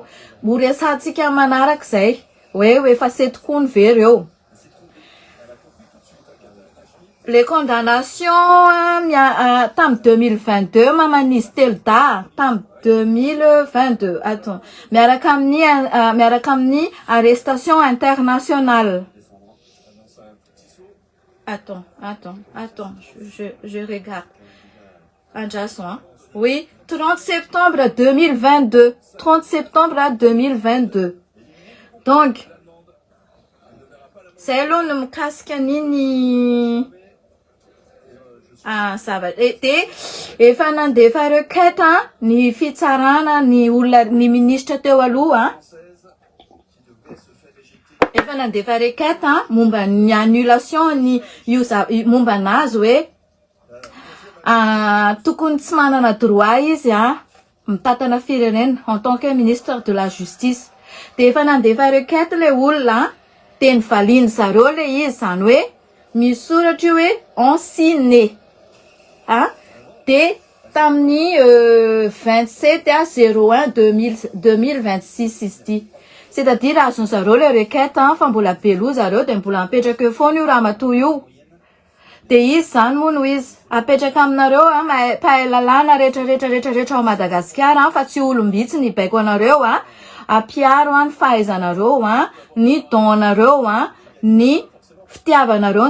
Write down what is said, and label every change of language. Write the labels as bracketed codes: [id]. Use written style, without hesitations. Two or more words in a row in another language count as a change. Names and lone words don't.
[mg] Ho resantsika manaraka zay hoe effacer tokoa ny ve reo. [fr] Les condamnations [mg] tam 2022 maman'izy telo da tam 2022. [fr] Attends. [mg] Miaraka amin'ny [fr] arrestation internationale. Attends. Je regarde. Andrason, oui, 30 septembre 2022. 30 septembre 2022. Donc, c'est là [mg] no mikasika nini efa nandefa requête ny fitsarana ny olona ny ministre teo aloha efa nandefa requête momba ny annulation ny momba anazy hoe tokony tsy manana droit izy mitatana firenena [fr] en tant que ministre de la justice. [mg] De efa nandefa requête le olona teny valiany zareo le izy zany hoe misoratra hoe [fr] en signé de [mg] tamin'ny 27/01/2026 izy ty. [fr] C'est-à-dire [mg] azony zareo le requête fa mbola beloha zareo de mbola mipetraka eo foana io ramatoa io. De izy zany moa no izy apetraka aminareo mpahay lalàna rehetra ao Madagasikara fa tsy olombitsy ny baiko anareo apiaro ny fahaizanareo ny donareo ny fitiavanareo ny